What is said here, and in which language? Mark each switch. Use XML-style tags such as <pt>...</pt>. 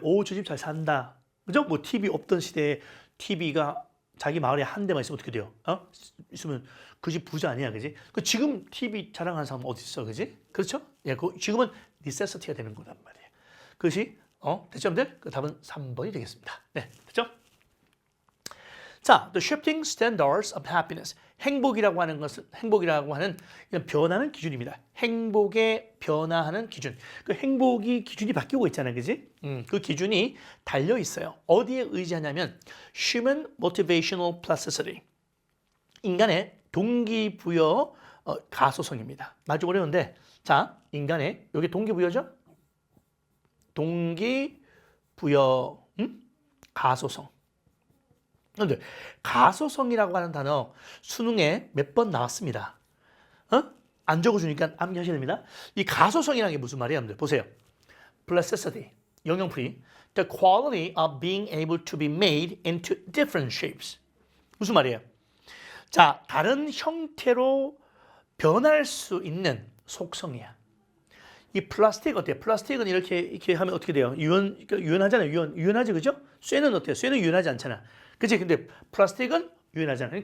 <ko>저 집 잘 산다. 그죠? 뭐 TV 없던 시대에 TV가 자기 마을에 한 대만 있으면 어떻게 돼요? 있으면 그 집 부자 아니야, 그지? 지금 TV 자랑하는 사람 어디 있어, 그지? 그렇죠? 예, 지금은 necessity가 되는 거란 말이에요. 그것이 됐죠, 여러분들? 그 답은 3번이 되겠습니다. 네, 됐죠? 자,</ko> <en>the shifting standards of happiness.</en> <ko>행복이라고 하는 그냥 변하는 기준입니다. 행복의 변화하는 기준. 그 행복이 기준이 바뀌고 있잖아요, 그지? 그 기준이 달려 있어요. 어디에 의지하냐면</ko> <en>human motivational plasticity.</en> <ko>인간의 동기부여 가소성입니다. 말이 좀 어려운데, 자, 인간의 여기 동기부여죠? 동기부여 가소성. 그런데 가소성이라고 하는 단어 수능에 몇 번 나왔습니다. 안 적어주니까 암기하셔야 됩니다. 이 가소성이라는 게 무슨 말이에요, 여러분들? 보세요. Plasticity, 영양풀이.</ko> <en>The quality of being able to be made into different shapes.</en> <ko>무슨 말이에요? 자, 다른 형태로 변할 수 있는 속성이야. 이 플라스틱 어때요? 플라스틱은 이렇게 하면 어떻게 돼요? 유연하잖아요. 유연하지, 그죠? 쇠는 어때요? 쇠는 유연하지 않잖아. 그치? 근데 플라스틱은 유연하잖아요.</ko>